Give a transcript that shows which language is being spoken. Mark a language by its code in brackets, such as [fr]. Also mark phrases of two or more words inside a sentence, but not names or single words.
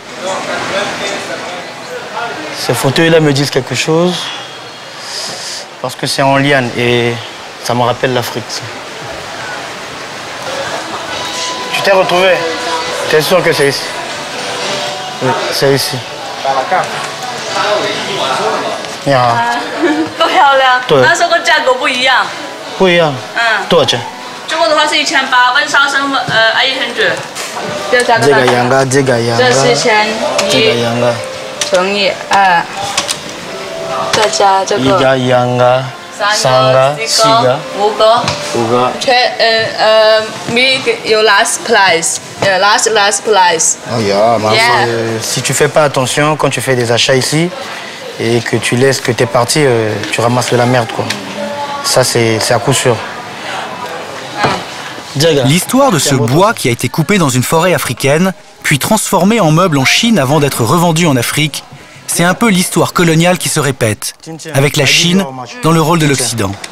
[fr] Ces fauteuils-là me disent quelque chose parce que c'est en liane et ça me rappelle l'Afrique. Tu t'es retrouvé? Tu es sûr que c'est ici? Oui, c'est ici. Par la carte? [en] Yeah. [zh] 够漂亮，对那时候价格不一样。不一样。多少钱？中国的话是1800，温莎生800。这个价格。这个羊羔，这个羊羔。这是1100。这个羊羔。乘以2，再加这个。一个羊羔。3个、4个、 5个。 5个。有 [en] last price，last price。 Oh yeah, [fr] si tu fais pas attention quand tu fais des achats ici et que tu laisses que t'es parti, tu ramasses de la merde quoi. Ça c'est à coup sûr. L'histoire de ce bois qui a été coupé dans une forêt africaine, puis transformé en meuble en Chine avant d'être revendu en Afrique, c'est un peu l'histoire coloniale qui se répète, avec la Chine dans le rôle de l'Occident.